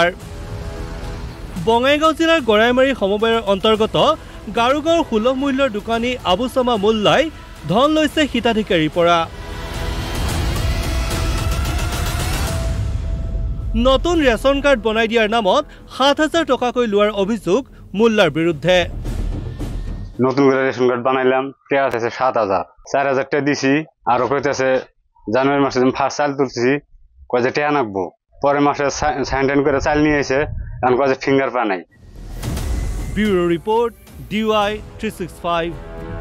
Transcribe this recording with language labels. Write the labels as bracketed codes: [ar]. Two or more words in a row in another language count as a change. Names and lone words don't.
[as] বঙাইগাঁও জিলাৰ গৰাইমাৰী সমবায়ৰ অন্তৰ্গত গাৰুগাঁৱৰ সুলভ মূল্যৰ দোকানী আবুছামা মোল্লাই ধন লৈছে হিতাধিকাৰীৰ পৰা। নতুন [en] ration card [as] বনাই দিয়াৰ নামত 7,000 টকাকৈ লোৱাৰ অভিযোগ মোল্লাৰ বিৰুদ্ধে। [bn] নতুন করে [en] ration card [bn] বানাইলাম, টাকা আছে 7,000, 4,000 টাকা দিছি। আর কইতেছে জানুয়ারি মাসে ফার্স্ট চাল তুলছি, কয় যে টাকা নাকবো। পরের মাসে সাইন করে চাল নিয়ে এসে এখন কয় যে ফিঙ্গার পা নাই। [en] bureau report [bn] DY 365।